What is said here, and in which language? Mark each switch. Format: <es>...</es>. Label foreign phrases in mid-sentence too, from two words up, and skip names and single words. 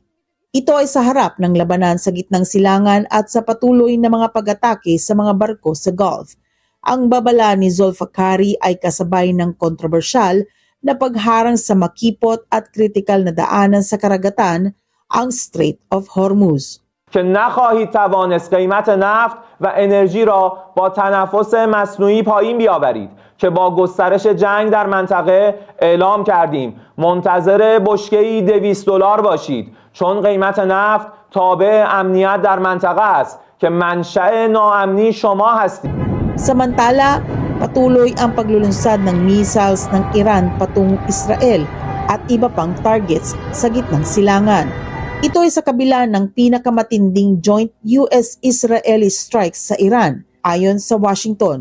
<tl>Ito ay sa harap ng labanan sa gitnang silangan at sa patuloy na mga pag-atake sa mga barko sa Gulf. Ang babala ni Zolfakari ay kasabay ng kontrobersyal na pagharang sa makipot at kritikal na daanan sa karagatan, ang Strait of Hormuz.</tl> <fa>که نخواهید توانست قیمت نفت و انرژی را با تنفس مصنوعی پایین بیاورید که با گسترش جنگ در منطقه اعلام کردیم منتظر بشکه‌ای $200 باشید چون قیمت نفت تابع امنیت در منطقه است که منشأ ناامنی شما هستید.</fa> <tl>Samantala, patuloy ang paglulunsad ng missiles ng Iran patungong Israel at iba pang targets sa gitnang silangan. Ito ay sa kabila ng pinakamatinding</tl> <en>joint US-Israeli strikes</en> <tl>sa Iran, ayon sa Washington.</tl>